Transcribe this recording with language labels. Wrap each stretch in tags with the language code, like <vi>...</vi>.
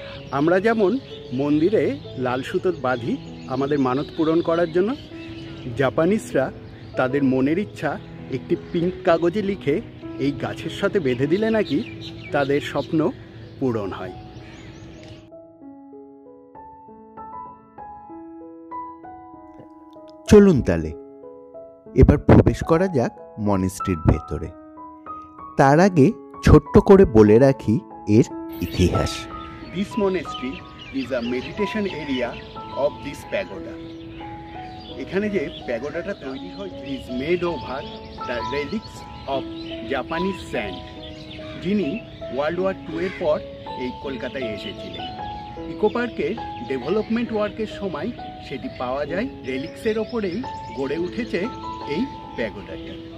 <bn>আমরা যেমন মন্দিরে লাল সুতো বাঁধি আমাদের মানত পূরণ করার জন্য, জাপানিজরা তাদের মনের ইচ্ছা একটি পিঙ্ক কাগজে লিখে এই গাছের সাথে বেঁধে দিলে নাকি তাদের স্বপ্ন পূরণ হয়। চলুন তাহলে এবার প্রবেশ করা যাক মনেস্ট্রির ভেতরে। তার আগে ছোট্ট করে বলে রাখি এর ইতিহাস।</bn> <en>This monastery is a meditation area of this pagoda.</en> <bn>এখানে যে প্যাগোডাটা তৈরি হয়েছে</bn> <en>is made over the relics of Japanese saint,</en> <bn>যিনি ওয়ার্ল্ড ওয়ার 2 এর পর এই কলকাতায় এসেছিলেন। ইকো পার্কের ডেভেলপমেন্ট ওয়ার্কের সময় সেটি পাওয়া যায়। রেলিক্সের ওপরেই গড়ে উঠেছে এই প্যাগোডাটি।</bn>